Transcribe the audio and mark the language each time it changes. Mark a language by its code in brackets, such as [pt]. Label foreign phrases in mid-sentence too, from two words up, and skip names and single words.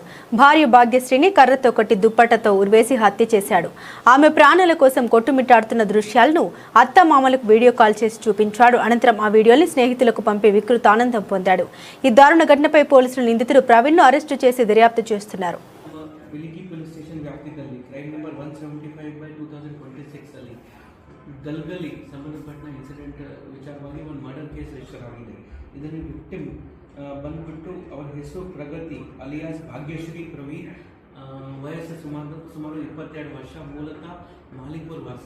[te] భార్య భాగ్యశ్రీని కర్రతో కొట్టి దుప్పట్టతో ఉరివేసి హత్య చేశాడు. ఆమె ప్రాణాల కోసం కొట్టుమిట్టాడుతున్న దృశ్యాలను అత్తమామలకు వీడియో కాల్ చేసి చూపించాడు. అనంతరం ఆ వీడియోని స్నేహితులకు పంపి వికృత ఆనందం పొందాడు. ఈ దారుణ ఘటనపై పోలీసులు నిందితుడు ప్రవీణ్ను అరెస్టు చేసి దర్యాప్తు చేస్తున్నారు. [kn] ಗಲ್ಗಲಿ ಸಂಬಂಧಪಟ್ಟ ಇನ್ಸಿಡೆಂಟ್ ವಿಚಾರವಾಗಿ ಒಂದು ಮರ್ಡರ್ ಕೇಸ್ ರಿಜಿಸ್ಟರ್ ಆಗಿದೆ. ಇದರಲ್ಲಿ ವಿಕ್ಟಿಮ್ ಬಂದ್ಬಿಟ್ಟು ಅವರ ಹೆಸರು ಪ್ರಗತಿ ಅಲಿಯಾಸ್ ಭಾಗ್ಯಶ್ರೀ ಪ್ರವೀಣ್, ವಯಸ್ಸು ಸುಮಾರು 22 ವರ್ಷ, ಮೂಲತಃ ಮಾಲಿಕ್ಪುರ್ ವಾಸಿ.